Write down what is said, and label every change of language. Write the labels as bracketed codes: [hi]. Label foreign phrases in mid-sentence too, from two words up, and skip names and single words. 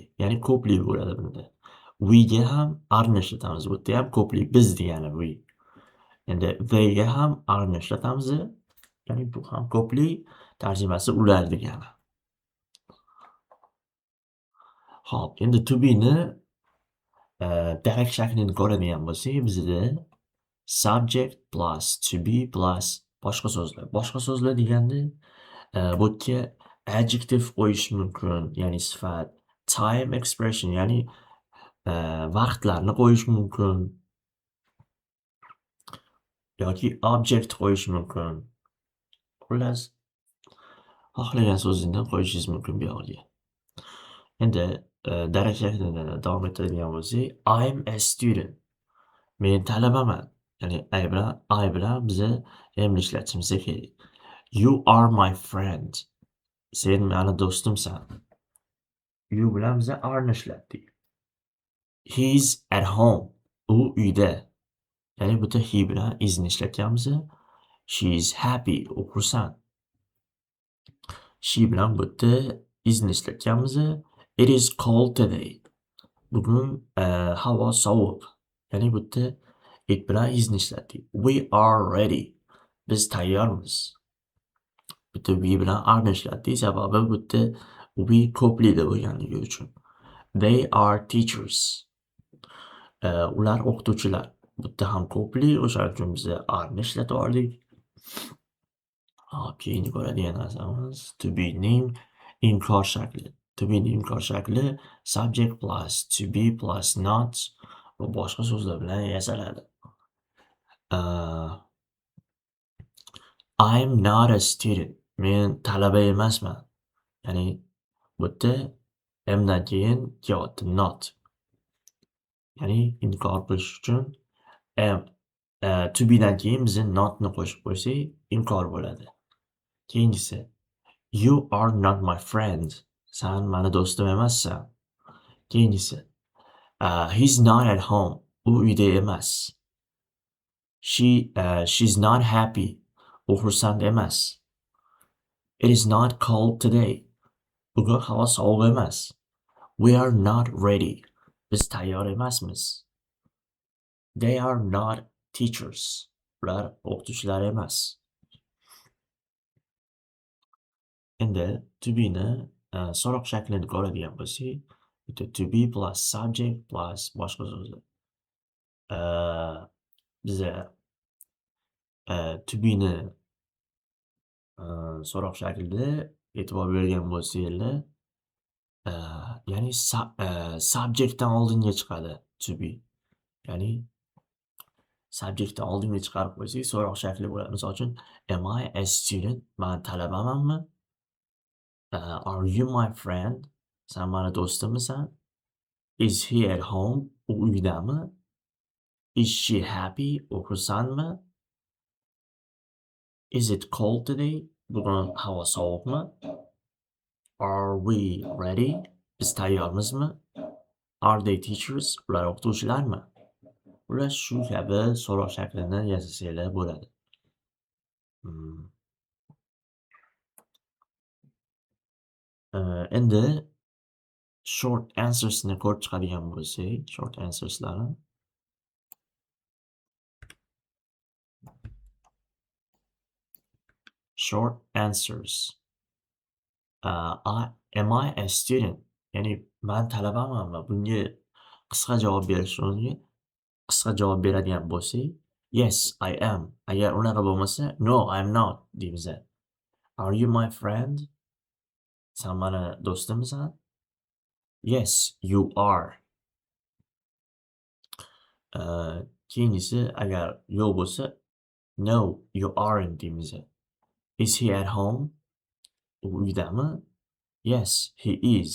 [uz] Ya'ni ko'plik bo'ladi bunda. We ga ham are ni ishlatamiz. Bu yerda ham ko'plik, biz degani we. Endi they ga ham are ni ishlatamiz. Ya'ni bu ham ko'plik, tarjimasi ular degani. Hop, endi [en] to be [uz] ni darak shaklini ko'radigan bo'lsak, bizda [en] subject plus to be plus [uz] boshqa so'zlar. Boshqa so'zlar deganda bu yerga adjective qo'yish mumkin, ya'ni sifat, [en] time expression, [uz] ya'ni vaqtlarni qo'yish mumkin. Yoki object qo'yish mumkin. Xullas, xohlagan so'zingizni qo'yishingiz mumkin bu yerga. Endi darak shaklida davom etadigan bo'lsak, [en] I'm a student. [uz] Men talabaman. Ya'ni I bilan biza amni ishlatishimiz kerak. [en] You are my friend. [uz] Sen meni do'stimsan. You bilan biza are ni ishlatdik. [en] He's at home. [uz] U uyda. Ya'ni bu yerda he bilan is ni ishlatganmiz. [en] She's happy. [uz] U xursand. She bilan bu yerda is ni ishlatganmiz. [en] It is cold today. [uz] Bugun havo sovuq. Ya'ni bu yerda it bilan is ni ishlatdik. [en] We are ready. [uz] Biz tayyormiz. Bu yerda we bilan are ni ishlatdik. Sababi bu yerda we ko'plikda bo'lganligi uchun. [en] They are teachers. [uz] Ular o'qituvchilar. Bu yerda ham ko'plik, o'shaning uchun biz are ni ishlatib oldik. Hop, keyingi ko'radigan narsamiz [en] to be [uz] ning inkor shakli. [en] To be [uz] ning inkor shakli [en] subject plus to be plus not [uz] va boshqa so'zlar bilan yasaladi. [en] I'm not a student. [uz] Men talaba emasman. Ya'ni bu yerda amdan keyin kelyapti not. Ya'ni inkor qilish uchun am [en] to be [uz] dan keyin biz not ni qo'shib qo'ysak inkor bo'ladi. [en] Keyingisi you are not my friend. [uz] Sen meni do'stim emassan. [en] Keyingisi he's not at home. [uz] U uyda emas. [en] She's not happy. [uz] U xursand emas. [en] It is not cold today. [uz] Bugun havo sovuq emas. [en] We are not ready. [uz] Biz tayyor emasmiz. [en] They are not teachers. [uz] Ular o'qituvchilar emas. Endi [en] to be [uz] ni so'roq shaklini ko'radigan bo'lsak, [en] to be plus subject plus [uz] boshqa so'zlar. Biza [en] to be [uz] ni so'roq shaklida e'tibor bergan bo'lsanglar, Ya'ni subjectdan oldinga chiqadi to be. Ya'ni subjectdan oldinga chiqarib qo'ysak, so'roq shakli bo'ladi. Misol uchun, [en] am I a student? [uz] Men talabamanmi? [en] Are you my friend? [uz] Sen mani do'stimmisan? [en] Is he at home? [uz] U uydami? [en] Is she happy? [uz] U xursandmi? [en] Is it cold today? [uz] Bugun havo sovuqmi? [en] Are we ready? [uz] Biz tayyormizmi? [en] Are they teachers? [uz] Ular o'qituvchilarmi? Ular shu kabi so'roq shaklini yasasanglar bo'ladi. Endi [en] short answers'ni [uz] ko'rib chiqadigan bo'lsak, [en] short answers'larni. Short answers. Am I a student? [uz] Ya'ni men talabamanmi? Bunga qisqa javob berish o'rniga qisqa javob beradigan bo'lsak, [en] yes, I am. [uz] Agar unaqa bo'lmasa, [en] no, I'm not deymiz. Are you my friend? [uz] Sen mani do'stimmisan? [en] Yes, you are. [uz] Keyingisi agar yo'q bo'lsa, [en] no, you aren't deymiz. Is he at home? [uz] U uydami? [en] Yes, he is.